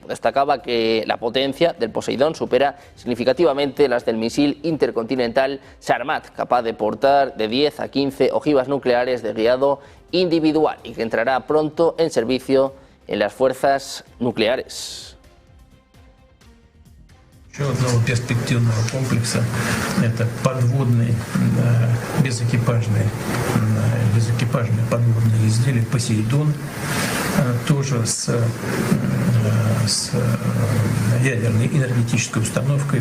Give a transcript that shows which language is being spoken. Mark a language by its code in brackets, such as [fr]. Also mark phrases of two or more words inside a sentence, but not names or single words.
[es] Destacaba que la potencia del Poseidón supera significativamente las del misil intercontinental Sarmat, capaz de portar de 10 a 15 ojivas nucleares de guiado individual y que entrará pronto en servicio en las fuerzas nucleares. [ru] Еще одного перспективного комплекса – это подводные безэкипажные подводные изделия «Посейдон», тоже с ядерной энергетической установкой.